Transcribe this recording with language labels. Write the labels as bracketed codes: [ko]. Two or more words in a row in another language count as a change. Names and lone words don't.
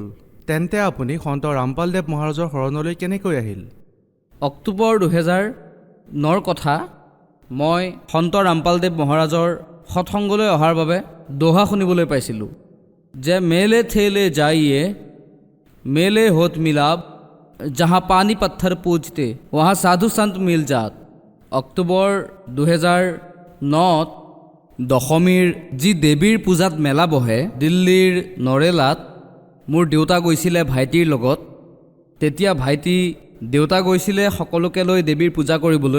[as] তেন্তে আপুনি সন্ত ৰামপালদেৱ মহাৰাজৰ শৰণলৈ কেনেকৈ আহিল? অক্টোবৰ নৰ কথা মই সন্ত ৰামপালদেৱ মহাৰাজৰ সৎসংগলৈ অহাৰ বাবে দোহা শুনিবলৈ পাইছিলোঁ যে [hi] मेले ठेले जाइये मेले होत मिलाप जहाँ पानी पत्थर पूजते वहाँ साधु संत मिल जात। [as] অক্টোবৰ 2009 দশমীৰ যি দেৱীৰ পূজাত মেলা বহে দিল্লীৰ নৰেলাত মোৰ দেউতা গৈছিলে ভাইটিৰ লগত। তেতিয়া ভাইটি দেউতা গৈছিলে সকলোকে লৈ দেৱীৰ পূজা কৰিবলৈ।